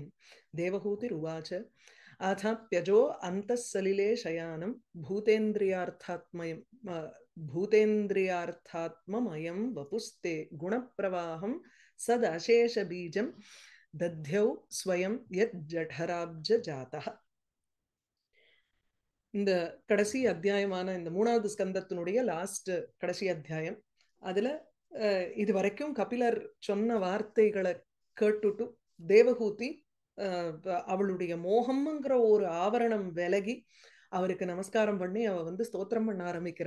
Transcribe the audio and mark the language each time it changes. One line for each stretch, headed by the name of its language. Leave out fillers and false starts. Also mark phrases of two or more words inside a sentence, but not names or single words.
Sanskrit: देवहूतिरुवाच अथाप्यजो अन्तः सलिले शयानं भूतेन्द्रियार्थात्ममयं वपुस्ते गुणप्रवाहं सदशेषबीजं दध्यौ स्वयं यज्जठराब्जजातः।
Tamil: இந்த கடைசி அத்தியாயமான இந்த மூணாவது ஸ்கந்தத்தினுடைய லாஸ்ட் கடைசி அத்தியாயம். அதுல இது வரைக்கும் கபிலர் சொன்ன வார்த்தைகளை கேட்டுட்டு தேவகூதி அவளுடைய மோகம்ங்கிற ஒரு ஆவரணம் விலகி அவருக்கு நமஸ்காரம் பண்ணி அவ ஸ்தோத்திரம் பண்ண ஆரம்பிக்கிறா.